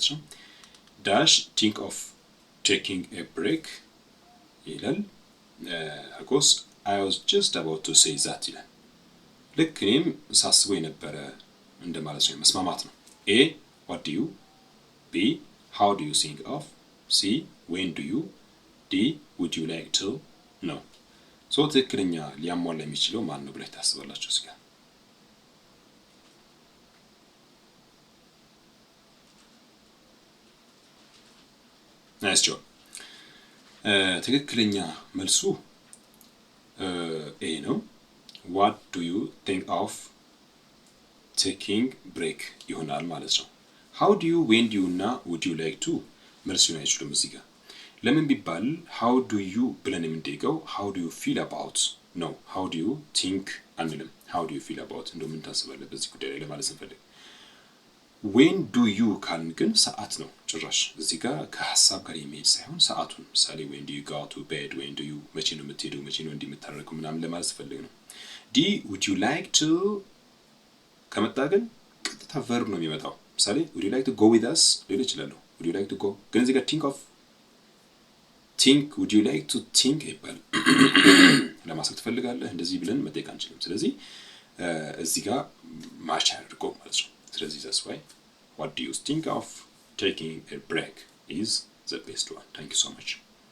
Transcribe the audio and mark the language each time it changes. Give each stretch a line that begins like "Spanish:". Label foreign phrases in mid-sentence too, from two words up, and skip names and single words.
English: ነው። dash think of taking a break ይላል። Hagos I was just about to say that
Amharic: ይላል። ልክ እኔም ሳስበው የነበረ እንደማለት ነው። መስማማት ነው።
English: A what do you, B how do you think of, C when do you, D would you like to ነው። ሶ
Amharic: ትክክለኛ ሊያሟላ የሚችለው ማን ነው ብላችሁ ታስባላችሁ? እዚህ ጋር
English: nice job።
Amharic: ትክክለኛ መልሱ ኤ ነው።
English: what do you think of taking break
Amharic: ይሆናል ማለት ነው።
English: how do you when do you
Amharic: እና
English: would you like to
Amharic: መልሱን አይችሉም እዚህ ጋር። ለምን ቢባል
English: how do you
Amharic: ብለን የምንጠይቀው how
English: do you feel about
Amharic: ነው።
English: how do you think
Amharic: አንልም።
English: how do you feel about
Amharic: እንደው ምን ታስባለህ በዚህ ጉዳይ ላይ ለማለት እንፈልግ።
English: when do you
Amharic: ካልን ግን ሰዓት ነው ጭራሽ እዚህ ጋር ከሐሳብ ጋር የሚሄድ ሳይሆን ሰዓቱን ምሳሌ
English: when do you go to bed when do you
Amharic: መቼ ነው የምትሄደው መቼ ነው እንደምታረቁ ምናምን ለማለት ፈልግ ነው። ዲ
English: would you like to
Amharic: ከመጣ ግን ቀጥታ ቨርብ ነው የሚመጣው። ምሳሌ
English: would you like to go with us
Amharic: ሊል ይችላል።
English: would you like to go
Amharic: ግን እዚህ ጋር
English: think of think would you like to think
Amharic: ይባላል። ለማሰብ ትፈልጋለህ እንደዚህ ብለን መጠየቅ አንችልም። ስለዚህ እዚህ ጋር ማች አድርጎ ማለት ነው። ስለዚህ
English: that's why what do you think of taking a break is the best one. Thank you so much.